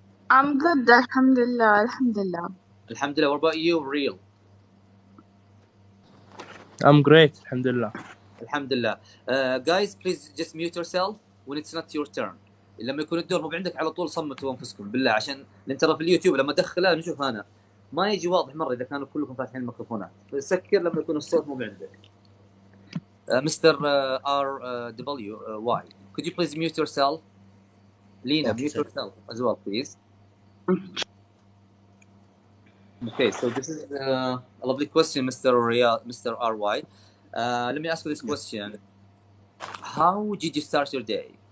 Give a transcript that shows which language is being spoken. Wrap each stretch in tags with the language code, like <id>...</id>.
<en>I'm good. Alhamdulillah. Alhamdulillah. Alhamdulillah. What about you, Real? I'm great. Alhamdulillah. Alhamdulillah. Guys, please just mute yourself when it's not your turn.</en> <ar>لما يكون الدور مو عندك على طول صمتوا انفسكم بالله، عشان لان ترى في اليوتيوب لما ادخلها نشوف انا ما يجي واضح مره اذا كانوا كلكم فاتحين الميكروفونات، سكر لما يكون الصوت مو عندك.</ar> <en>Mr. RWY, could you please mute yourself? Lena, Okay, mute sir. yourself as well, please. Okay, so this is a lovely question, Mr. RY. Let me ask you this question. How did you start your day?</en>